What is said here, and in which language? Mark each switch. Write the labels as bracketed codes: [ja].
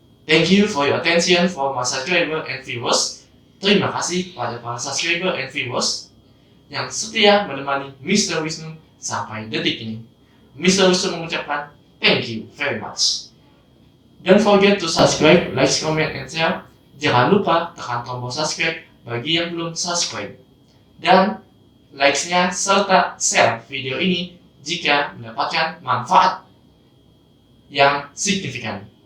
[en] Thank you for your attention for my subscriber and viewers. [id] Terima kasih pada para subscriber [en] and viewers [id] yang setia menemani Mr. Wisnu sampai detik ini. Mr. Wisnu mengucapkan [en] thank you very much. Don't forget to subscribe, like, comment, and share. [id] Jangan lupa tekan tombol subscribe bagi yang belum subscribe. Dan like-nya serta share video ini jika mendapatkan manfaat yang signifikan.